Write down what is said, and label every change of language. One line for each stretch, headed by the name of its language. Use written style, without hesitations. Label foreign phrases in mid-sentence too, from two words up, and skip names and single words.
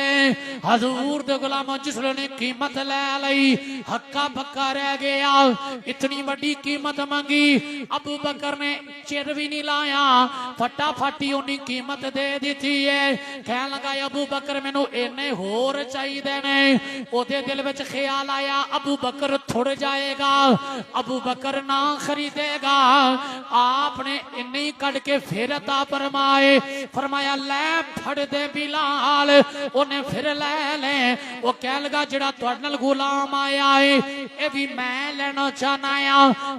Punjabi: حضور دے غلام جسلے نے قیمت لے لئی ہکا بکا رہ گیا. اتنی بڑی قیمت منگی، ابو بکر نے چر بھی نہیں لایا، پھٹاپھٹی انہیں قیمت دے دی ہے. کہہ لگا ابو بکر مینوں انے ہور چاہیے نے. اودے دل وچ خیال آیا ابو بکر تھڑ جائےگا، ابو بکر نہ خریدےگا. آپنے انے ہی کڈھ کے پھر عطا فرمائے، فرمایا لے پھڑ دے بلال. انہیں پھر لے لے. وہ کہہ لگا جڑا تہاڈے نال غلام آیا ہے یہ بھی میں لینا چاہنا آں.